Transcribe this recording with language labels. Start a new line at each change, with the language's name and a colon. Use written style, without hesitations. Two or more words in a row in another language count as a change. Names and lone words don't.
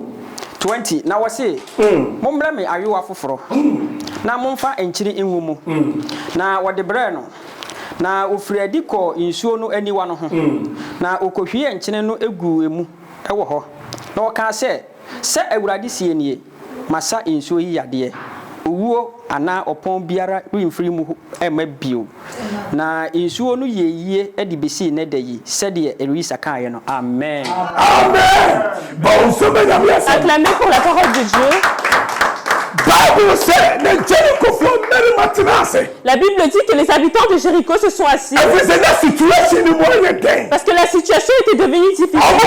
Akan: 20 na wose mommra me ayewa foforo na momfa enkyiri enwumu na wode bre no na ofiradi ko insuo no aniwa no ho na okohwie enkyene no egu emu ewo ho na oka se awurade sie nie masa insuo yi yade owuo ana opon biara rimfiri mu emabio na insuo no yeyie edibesi ne dayi sede Elisa kaye no amen.
French: Amen. Bon semaine à merci. Acclamez pour la parole de Dieu. La Bible dit que les habitants de Jéricho se sont assis parce que la situation était devenue difficile.